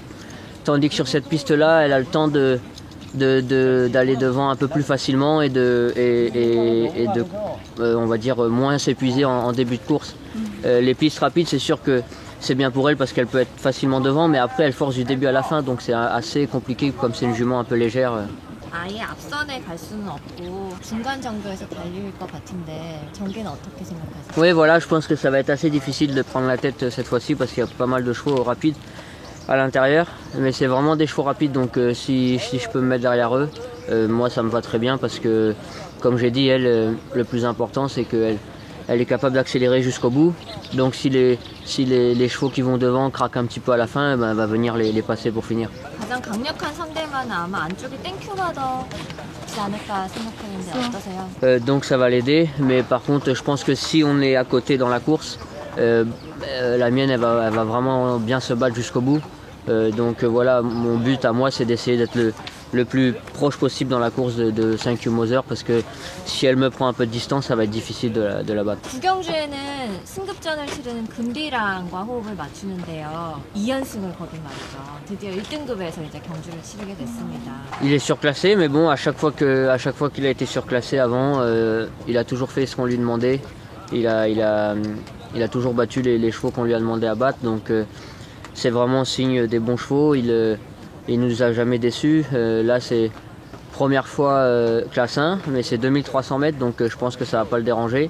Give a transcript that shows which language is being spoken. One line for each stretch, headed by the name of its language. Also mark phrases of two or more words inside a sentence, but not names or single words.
French: Tandis que sur cette piste-là, elle a le temps d'aller devant un peu plus facilement et de on va dire moins s'épuiser en début de course. Les pistes rapides, c'est sûr que c'est bien pour elle parce qu'elle peut être facilement devant, mais après elle force du début à la fin, donc c'est assez compliqué comme c'est une jument un peu légère.
Korean: 아예 앞선에 갈 수는 없고 중간 정도에서 달릴 것 같은데 전개는 어떻게 생각하세요?
French: Oui, voilà, je pense que ça va être assez difficile de prendre la tête cette fois-ci parce qu'il y a pas mal de chevaux rapides à l'intérieur, mais c'est vraiment des chevaux rapides, donc si je peux me mettre derrière eux, moi ça me va très bien parce que comme j'ai dit, elle, le plus important c'est qu'elle est capable d'accélérer jusqu'au bout, donc si les chevaux qui vont devant craquent un petit peu à la fin, ben, elle va venir les passer pour finir.
Korean: 가장 강력한 상대만 아마 안쪽에 땡큐가 더 있지 않을까 생각하는데 어떠세요?
French: Donc ça va l'aider, mais par contre je pense que si on est à côté dans la course, la mienne elle va vraiment bien se battre jusqu'au bout. Donc voilà, mon but à moi c'est d'essayer d'être le plus proche possible dans la course de 5Q Moser, parce que si elle me prend un peu de distance, ça va être difficile de la battre.
Korean: 구경주에는 승급전을 치르는 금비랑과 호흡을 맞추는데요. 2연승을 거둔 말이죠. 드디어 1등급에서 이제 경주를 치르게 됐습니다.
French: Il est surclassé, mais bon, à chaque fois qu'il a été surclassé avant, il a toujours fait ce qu'on lui demandait. Il a toujours battu les chevaux qu'on lui a demandé à battre, donc c'est vraiment signe des bons chevaux. Il nous a jamais déçus. Là, c'est première fois classe 1, mais c'est 2300 mètres, donc je pense que ça va pas le déranger.